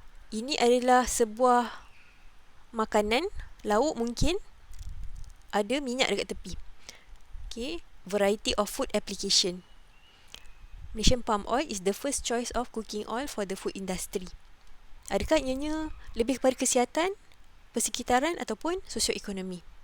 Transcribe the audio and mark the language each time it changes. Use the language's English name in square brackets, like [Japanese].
[Malay] Ini adalah sebuah makanan, lauk mungkin, ada minyak dekat tepi. Okay, [English] variety of food application. Malaysian palm oil is the first choice of cooking oil for the food industry. [Malay] Adakah ianya lebih kepada kesihatan, persekitaran ataupun sosioekonomi?